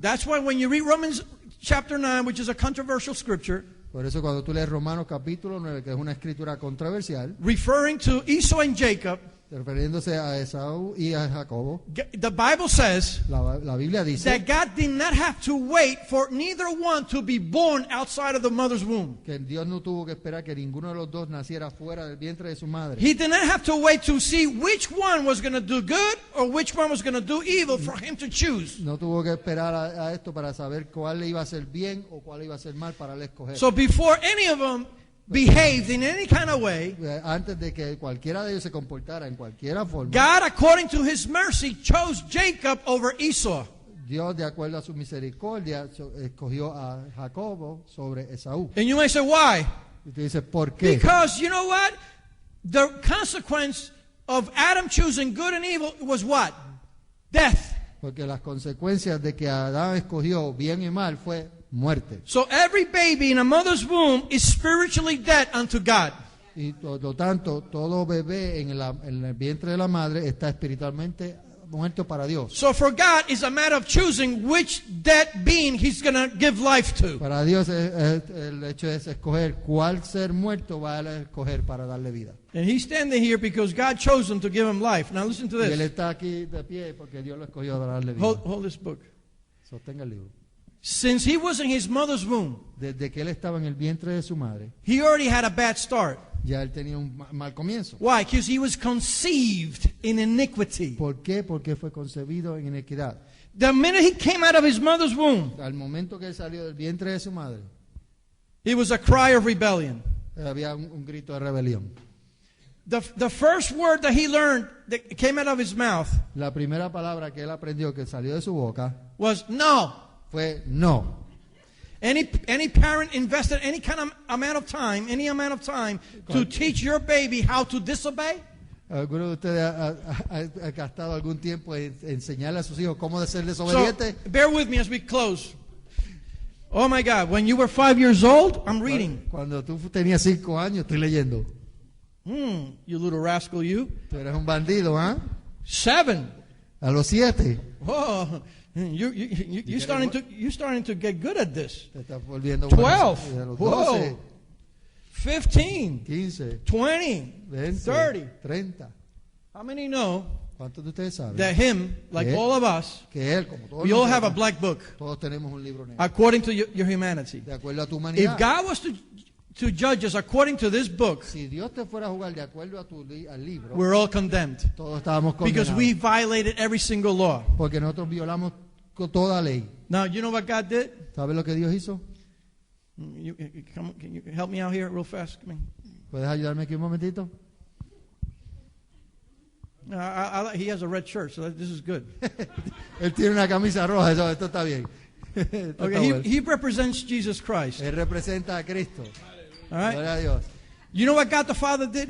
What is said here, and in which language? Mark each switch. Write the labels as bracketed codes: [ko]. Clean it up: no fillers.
[en] That's why when you read Romans chapter 9, which is a controversial scripture, [es] Por eso cuando tú lees Romanos capítulo 9, que es una escritura controversial, [en] referring to Esau and Jacob, [es] refiriéndose a Esaú y a Jacobo, [en] the Bible says [es] la Biblia dice [en] that God did not have to wait for neither one to be born outside of the mother's womb. [es] que Dios no tuvo que esperar que ninguno de los dos naciera fuera del vientre de su madre. [en] He did not have to wait to see which one was going to do good or which one was going to do evil for him to choose. [es] No tuvo que esperar a esto para saber cuál le iba a hacer bien o cuál le iba a hacer mal para él escoger. [en] So before any of them behaved in any kind of way, [es] Antes de que cualquiera de ellos se comportara en cualquiera forma, [en] God, according to his mercy, chose Jacob over Esau. [es] Dios, de acuerdo a su misericordia, escogió a Jacobo sobre Esaú. [en] And you may say, why? [es] Y tú dices, ¿por qué? [en] Because you know what? The consequence of Adam choosing good and evil was what? Death. [es] Porque las consecuencias de que Adán escogió bien y mal fue muerte. [en] So every baby in a mother's womb is spiritually dead unto God. [es] Y por lo tanto, todo bebé en el vientre de la madre está espiritualmente muerto para Dios. [en] So for God, it's a matter of choosing which dead being He's going to give life to. [es] Para Dios el hecho es escoger cuál ser muerto va a escoger para darle vida. [en] And He's standing here because God chose him to give him life. Now listen to [es] Y él [en] this. [es] está aquí de pie porque Dios lo escogió para darle vida. [en] Hold this book. [es] Sostenga el libro. [en] Since he was in his mother's womb, [es] Desde que él estaba en el vientre de su madre, [en] he already had a bad start. [es] ya él tenía un mal comienzo. [en] Why? Because he was conceived in iniquity. [es] ¿Por qué? Porque fue concebido en inequidad. [en] The minute he came out of his mother's womb, [es] Al momento que él salió del vientre de su madre, [en] it was a cry of rebellion. [es] había un grito de rebelión. [en] The first word that he learned that came out of his mouth [es] La primera palabra que él aprendió que salió de su boca [en] was no. [es] fue no. [en] Any parent invested any kind of amount of time, to teach your baby how to disobey? [es] ¿Alguno de ustedes ha gastado algún tiempo en enseñarle a sus hijos cómo de ser desobediente? [en] So, bear with me as we close. Oh my God, when you were 5 years old, I'm reading. [es] Cuando tú tenías 5 años, estoy leyendo. [en] You little rascal, you. [es] Tú eres un bandido, ¿ah? [en] 7. [es] A los 7. [en] Oh, you're starting to get good at this. [es] Te estás volviendo [en] 12. [es] bueno. A los 12, [en] Whoa. 15. [es] 15, [en] 20. [es] 20, [en] 30. [es] 30. [en] How many know [es] ¿Cuántos de ustedes saben [en] that him, like [es] ¿Qué? [en] all of us, [es] que él, como todos [en] we all have a [es] nosotros, [en] black book [es] todos tenemos un libro negro? [en] according to your humanity? [es] De acuerdo a tu [en] If [es] humanidad. [en] God was to judge us according to this book, [es] Si Dios te fuera a jugar de acuerdo a al libro, [en] we're all condemned [es] todos estábamos [en] because [es] condenados. [en] we violated every single law. [es] Porque nosotros violamos toda ley. [en] Now, you know what God did? [es] ¿Sabes lo que Dios hizo? [en] Can you help me out here real fast? Come in. [es] ¿Puedes ayudarme aquí un momentito? [en] He has a red shirt, so this is good. [es] Él tiene una camisa roja, esto está bien. Esto está [en] Okay, [es] bueno. [en] he represents Jesus Christ. [es] Él representa a Cristo. [en] All right. [es] Gloria a Dios. [en] You know what God the Father did?